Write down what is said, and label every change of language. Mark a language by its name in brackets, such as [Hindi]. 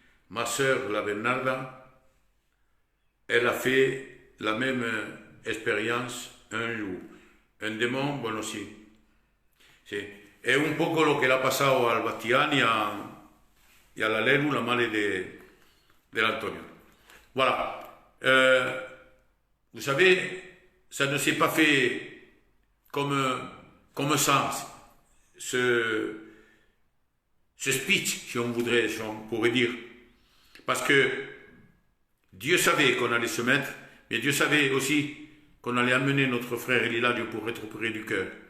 [French] Ma sœur, la Bernarda, elle a fait la même expérience un jour. Un démon, [Spanish] bueno, sí. Sí. Es un poco lo que le ha pasado al Bastián y a la Lelu, la madre de l'Antonio. [French] Voilà. Vous savez, ça ne s'est pas fait comme ça, ce speech, si on pourrait dire. Parce que Dieu savait qu'on allait se mettre, mais Dieu savait aussi qu'on allait amener notre frère Hilario pour être opéré du cœur.